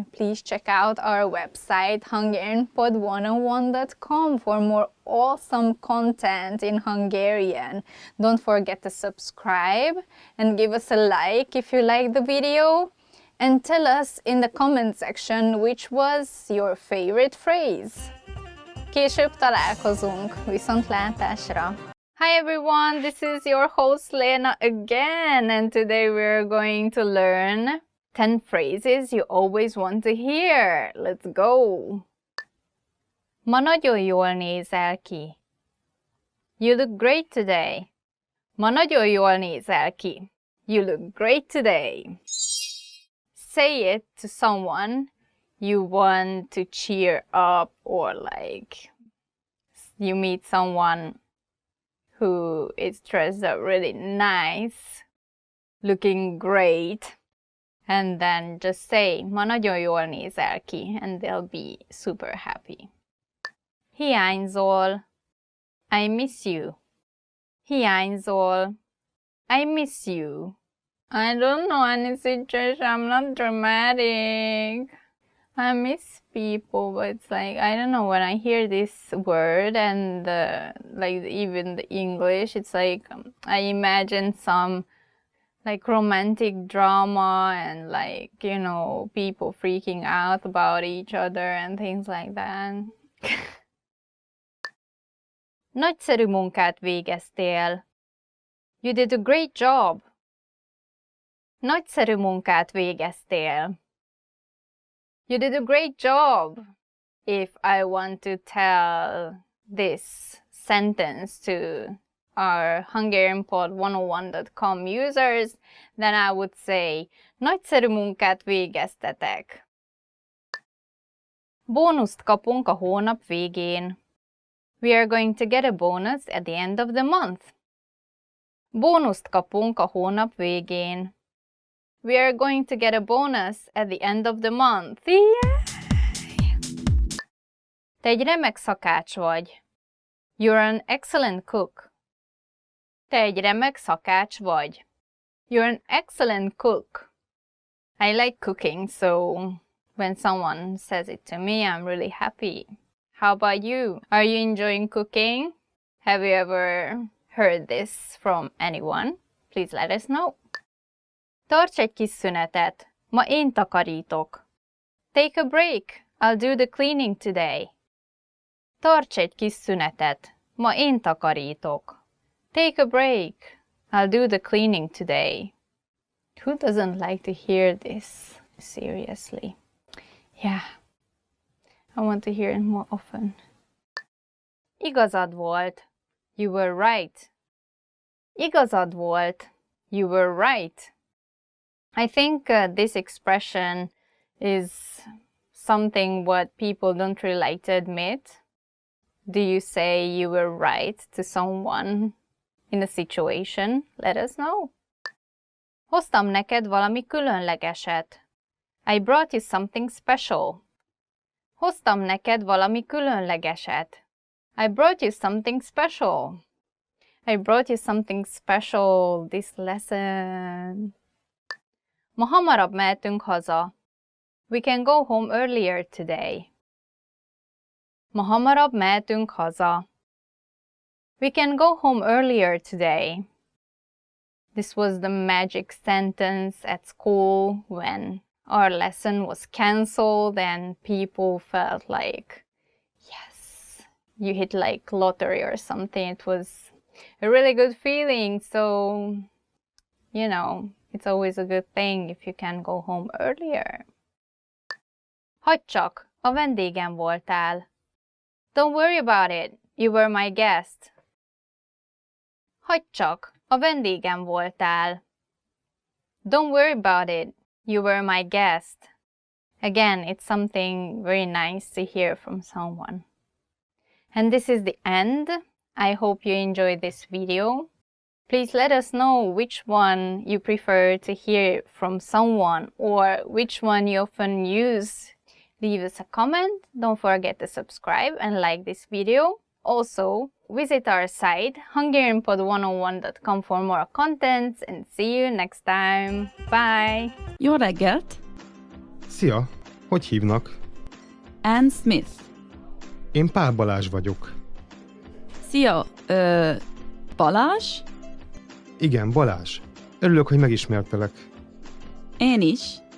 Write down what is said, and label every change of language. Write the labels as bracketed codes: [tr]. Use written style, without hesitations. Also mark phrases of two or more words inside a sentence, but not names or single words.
[en] Please check out our website hungarianpod101.com for more awesome content in Hungarian. Don't forget to subscribe and give us a like if you like the video. And tell us in the comment section which was your favorite phrase. [hu] Később találkozunk. Viszontlátásra! [en] Hi everyone, this is your host Lena again, and today we're going to learn 10 phrases you always want to hear. Let's go! [hu] Ma nagyon jól nézel ki. [en] You look great today. [hu] Ma nagyon jól nézel ki. [en] You look great today. Say it to someone you want to cheer up, or like you meet someone who is dressed up really nice, looking great, and then just say, [hu] ma nagyon jól nézel ki, [en] and they'll be super happy. Hiányzol. I miss you. Hiányzol. I miss you. I don't know any situation, I'm not dramatic. I miss people, but it's like, I don't know, when I hear this word and like even the English, it's like I imagine some like romantic drama and like, you know, people freaking out about each other and things like that. [hu] Nagyszerű munkát végeztél. [en] You did a great job. [hu] Nagyszerű munkát végeztél. [en] You did a great job. If I want to tell this sentence to our HungarianPod101.com users, then I would say, [hu] nagyszerű munkát végeztetek. Bónuszt kapunk a hónap végén. [en] We are going to get a bonus at the end of the month. [hu] Bónuszt kapunk a hónap végén. [en] We are going to get a bonus at the end of the month. Yay! [hu] Te egy remek szakács vagy. [en] You're an excellent cook. [hu] Te egy remek szakács vagy. [en] You're an excellent cook. I like cooking, so when someone says it to me, I'm really happy. How about you? Are you enjoying cooking? Have you ever heard this from anyone? Please let us know. [hu] Tarts egy kis szünetet. Ma én takarítok. [en] Take a break. I'll do the cleaning today. [hu] Tarts egy kis szünetet. Ma én takarítok. [en] Take a break. I'll do the cleaning today. Who doesn't like to hear this? Seriously. Yeah. I want to hear it more often. [hu] Igazad volt. [en] You were right. [hu] Igazad volt. [en] You were right. I think this expression is something what people don't really like to admit. Do you say you were right to someone in a situation? Let us know. [hu] Hoztam neked valami különlegeset. [en] I brought you something special. [hu] Hoztam neked valami különlegeset. [en] I brought you something special. I brought you something special this lesson. [hu] Ma hamarabb mehetünk haza. [en] We can go home earlier today. [hu] Ma hamarabb mehetünk haza. [en] We can go home earlier today. This was the magic sentence at school when our lesson was cancelled and people felt like, yes, you hit like lottery or something. It was a really good feeling. So, you know, it's always a good thing if you can go home earlier. [hu] Hagyd csak, a vendégem voltál. [en] Don't worry about it, you were my guest. [hu] Hagyd csak, a vendégem voltál. [en] Don't worry about it, you were my guest. Again, it's something very nice to hear from someone. And this is the end. I hope you enjoyed this video. Please let us know which one you prefer to hear from someone or which one you often use. Leave us a comment. Don't forget to subscribe and like this video. Also, visit our site hungarianpod101.com for more content and see you next time. Bye! [hu] Jó reggelt! Szia! Hogy hívnak? Ann Smith. Én Pál Balázs vagyok. Szia, Balázs? Igen, Balázs. Örülök, hogy megismertelek. Én is.